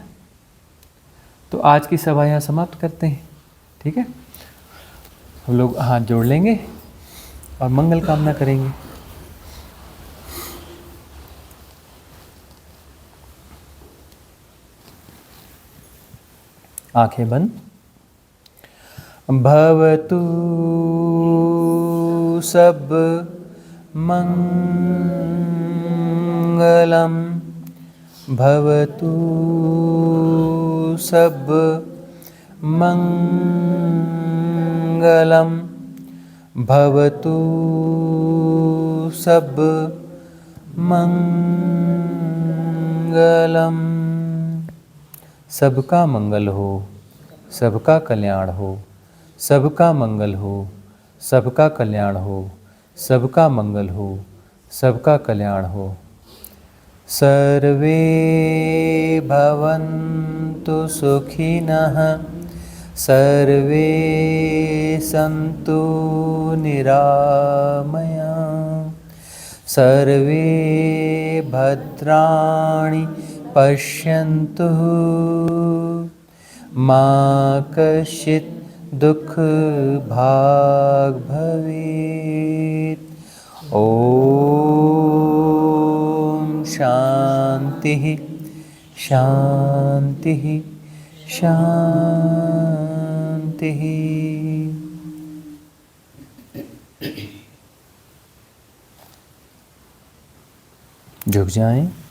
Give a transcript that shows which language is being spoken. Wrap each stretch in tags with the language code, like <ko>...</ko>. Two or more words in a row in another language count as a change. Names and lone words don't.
<hi>तो आज की सभा यहाँ समाप्त करते हैं, ठीक है। हम लोग हाथ जोड़ लेंगे और मंगल कामना करेंगे। आंखें बंद।</hi> <pi>भवतु सब मंगलम, भवतु सब मंगलम, भवतु सब मंगलम।</pi> <hi>सबका मंगल हो, सबका कल्याण हो, सबका मंगल हो, सबका कल्याण हो, सबका मंगल हो, सबका कल्याण हो।</hi> <sa>सर्वे भवन्तु सुखिनः, सर्वे सन्तु निरामयाः, सर्वे भद्राणि पश्यन्तु, मा कश्चित् दुख भाग भवेत्। ओम शांति शांति शांति।</sa> <hi>झुक जाएं।</hi>